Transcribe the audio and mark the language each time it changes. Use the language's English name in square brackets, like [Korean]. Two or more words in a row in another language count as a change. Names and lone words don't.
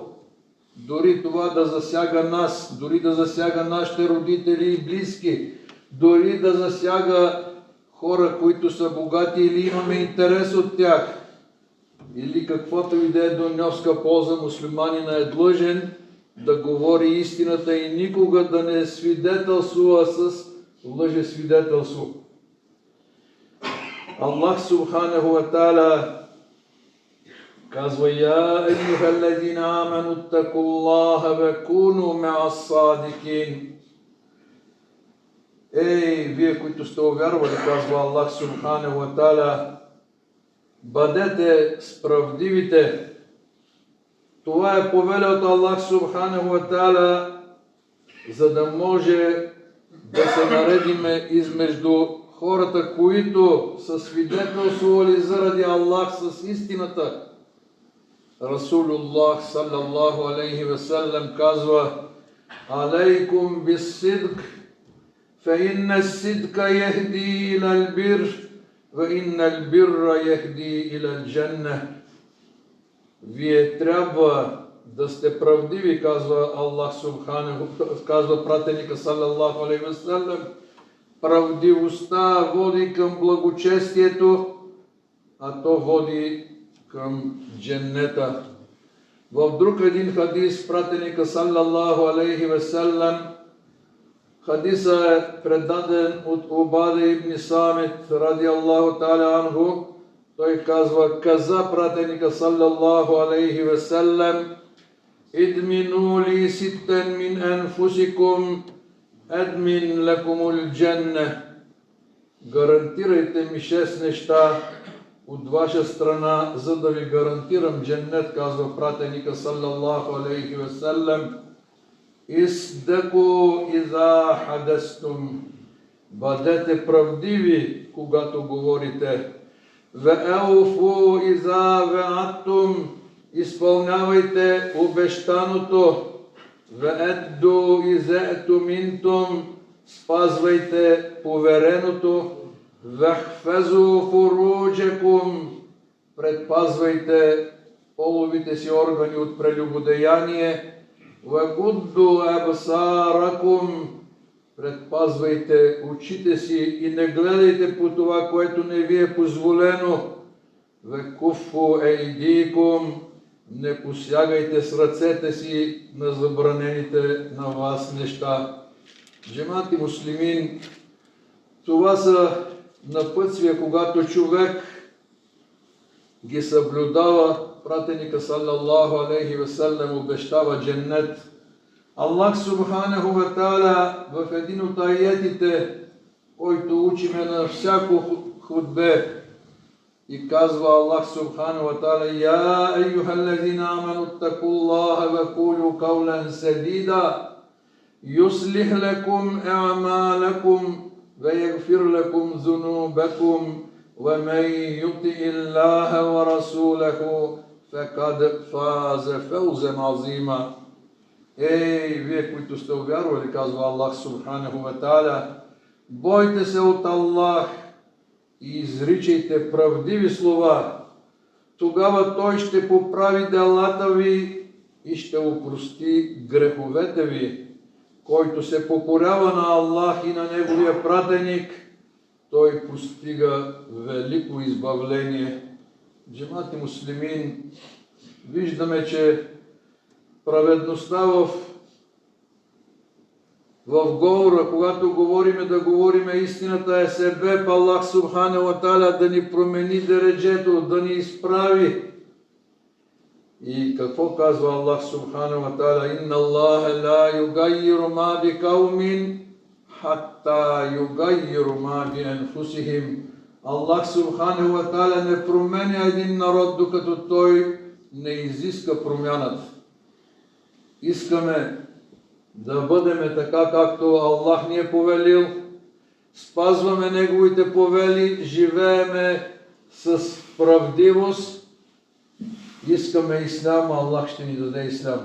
[Bulgarian] Дори това да засяга нас, дори да засяга нашите родители и близки, дори да засяга хора, които са богати или имаме интерес от тях, или каквото и да е дуньовска полза, мюсюлманина е длъжен да говори истината и никога да не свидетелствува с лъжесвидетелство. [Arabic] الله سبحانه وتعالى казва: يا أيها الذين آمنوا اتقوا الله وكونوا مع الصادقين. [Bulgarian] Ей, вие, които сте увярвали, казва Аллах [Arabic] سبحانه وتعالى, [Bulgarian] бъдете справдивите. Това е повеля от Аллах [Arabic] سبحانه وتعالى, [Bulgarian] за да може да се наредиме измежду хората, които са свидетелствували заради Аллах с истината. [Arabic] رسول الله صلى الله عليه وسلم казва: عليكم بالصدق فإن الصدق يهدي إلى البر وإن البر يهدي إلى الجنة. [Bulgarian] Вие трябва да сте правдиви, казва Аллах Субханаху, казва пратеника [Arabic] صلى الله عليه وسلم. [Bulgarian] Правдивостта води към благочестието, а то води към дженнета. В друг един хадис пратеника [Arabic] صلى الله عليه وسلم, [Bulgarian] хадисът е предаден от Убада ибн Самит [Arabic] رضي الله تعالى عنه. [Bulgarian] Той каза пратеника [Arabic] صلى الله عليه وسلم: اضمنوا لي ستا من أنفسكم أضمن لكم الجنة. [Bulgarian] Гарантирайте ми 6 неща от ваша страна, за да ви гарантирам дженнет, казва пратеника [Arabic] صلى الله عليه وسلم. اصدقوا إذا حدثتم. [Bulgarian] Бъдете правдиви, когато говорите. [Arabic] وأوفوا إذا وعدتم. [Bulgarian] Изпълнявайте обещаното. [Arabic] وأدوا إذا اؤتمنتم. [Bulgarian] Спазвайте повереното. [Arabic] واحفظوا فروجكم. [Bulgarian] Предпазвайте половите си органи от прелюбодеяние. [Arabic] وغضوا أبصاركم. [Bulgarian] Предпазвайте очите си и не гледайте по това, което не ви е позволено. [Arabic] وكفوا أيديكم. [Bulgarian] Не посягайте с ръцете си на забранените на вас неща. [Turkish] cemaati müslimin, [Bulgarian] това са напътствия, когато човек ги съблюдава. Пратеника [Arabic] صلى الله عليه وسلم [Bulgarian] обещава дженнет. [Arabic] الله سبحانه وتعالى [Bulgarian] в един от аятите, който учиме на всяко хутбе, И казва [Arabic] الله سبحانه وتعالى يا أيها الذين آمنوا اتقوا الله وقولوا قولا سديدا يصلح لكم أعمالكم ويغفر لكم ذنوبكم ومن يطع الله ورسوله فقد فاز فوزا عظيما. [Bulgarian] Ей, вие, които сте увярвали, казва Аллах [Arabic] سبحانه وتعالى, [Bulgarian] бойте се от Аллах и изричайте правдиви слова. Тогава Той ще поправи делата ви и ще опрости греховете ви. Който се покорява на Аллах и на Неговия пратеник, той постига велико избавление. [Turkish] cemaati müslimin, [Bulgarian] виждаме, че праведността в говора, когато говориме, да говориме истината, е себеб Аллах [Arabic] سبحانه وتعالى [Bulgarian] да ни промени дереджето, да ни изправи. И какво казва Аллах [Arabic] سبحانه وتعالى? إن الله لا يغير ما بقوم حتى يغيروا ما بأنفسهم. [Bulgarian] Аллах [Arabic] سبحانه وتعالى [Bulgarian] не променя един народ, докато той не изиска промяната. Искаме да бъдем така, както Аллах ни е повелил, спазваме Неговите повели, живееме с правдивост, искаме ислям, Аллах ще ни даде ислям.